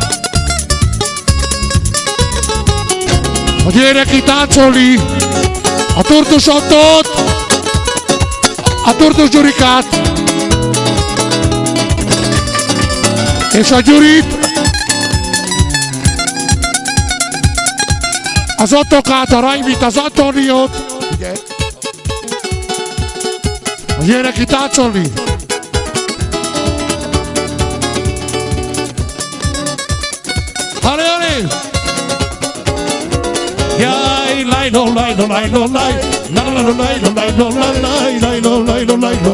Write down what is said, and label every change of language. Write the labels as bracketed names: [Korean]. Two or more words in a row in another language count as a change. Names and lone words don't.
[Hungarian] hogy jöjjenek ki táncolni a Tortos Antot, a Tortos Gyurikát és a Gyurit, az Antokát, a Raimit, az Antoniót, hogy jöjjenek ki táncolni. Hallé! Jaj, lajno, lajno, lajno, laj, lajno, lajno, lajno, laj, lajno, lajno, lajno,